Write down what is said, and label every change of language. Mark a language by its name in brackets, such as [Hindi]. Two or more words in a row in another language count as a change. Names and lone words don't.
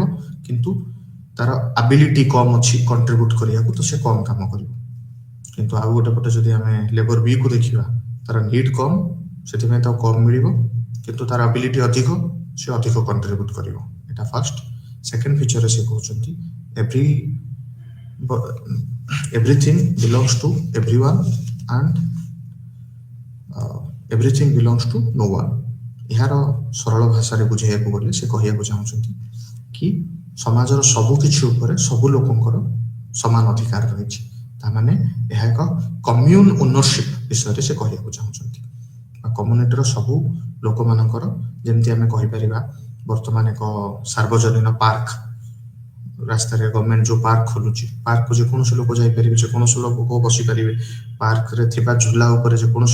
[Odia] କିନ୍ତୁ ତାର ଆବିଲିଟି କମ୍ ଅଛି କଣ୍ଟ୍ରିବ୍ୟୁଟ୍ କରିବାକୁ, ତ ସେ କମ୍ କାମ କରିବ। କିନ୍ତୁ ଆଉ ଗୋଟେ ପଟେ ଯଦି ଆମେ ଲେବର ବି କୁ ଦେଖିବା ତାର ନିଡ୍ କମ୍ ସେଥିପାଇଁ ତାକୁ କମ୍ ମିଳିବ କିନ୍ତୁ ତାର ଆବିଲିଟି ଅଧିକ ସେ ଅଧିକ କଣ୍ଟ୍ରିବ୍ୟୁଟ୍ କରିବ ଏଟା [English] first second [Odia] ଫିଚରରେ ସେ କହୁଛନ୍ତି [English] everything belongs to everyone and everything belongs to no one [Odia] ଏହାର ସରଳ ଭାଷାରେ ବୁଝେଇବାକୁ ଗଲେ ସେ କହିବାକୁ ଚାହୁଁଛନ୍ତି କି ସମାଜର ସବୁ କିଛି ଉପରେ ସବୁ ଲୋକଙ୍କର ସମାନ ଅଧିକାର ରହିଛି ତାମାନେ ଏହା ଏକ [English] common ownership [Odia] ବିଷୟରେ ସେ କହିବାକୁ ଚାହୁଁଛନ୍ତି କମ୍ୟୁନିଟିର ସବୁ ଲୋକମାନଙ୍କର ଯେମିତି ଆମେ କହିପାରିବା ବର୍ତ୍ତମାନ ଏକ ସାର୍ବଜନୀନ ପାର୍କ ରାସ୍ତାରେ ଗଭର୍ଣ୍ଣମେଣ୍ଟ ଯୋଉ ପାର୍କ ଖୋଲୁଛି ପାର୍କକୁ ଯେକୌଣସି ଲୋକ ଯାଇପାରିବେ ଯେକୌଣସି ଲୋକ ବସିପାରିବେ ପାର୍କରେ ଥିବା ଝୁଲା ଉପରେ ଯେକୌଣସି